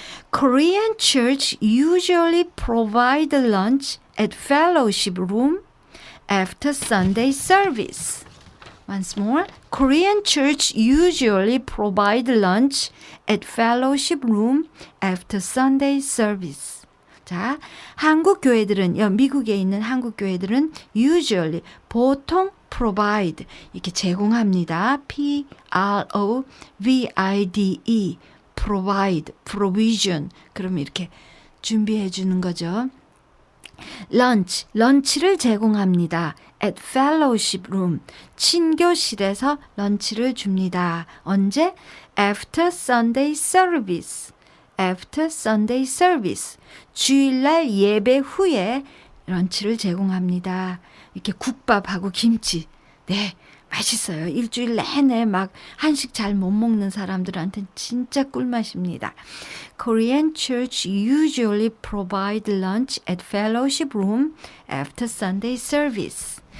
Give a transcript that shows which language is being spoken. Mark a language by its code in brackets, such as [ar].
[en] Korean church usually provide lunch at fellowship room after Sunday service. Once more, Korean church usually provide lunch at fellowship room after Sunday service. [ko] 자, 한국 교회들은, 미국에 있는 한국 교회들은 usually, 보통 provide, 이렇게 제공합니다. [en] P-R-O-V-I-D-E, provide, provision. [ko] 그럼 이렇게 준비해 주는 거죠. lunch, 런치를 제공합니다. [en] at fellowship room, [ko] 친교실에서 런치를 줍니다. 언제? [en] after Sunday service. after Sunday service. [ko] 주일날 예배 후에 런치를 제공합니다. 이렇게 국밥하고 김치. 네, 맛있어요. 일주일 내내 막 한식 잘 못 먹는 사람들한테는 진짜 꿀맛입니다. [en] Korean church usually provide lunch at fellowship room after Sunday service.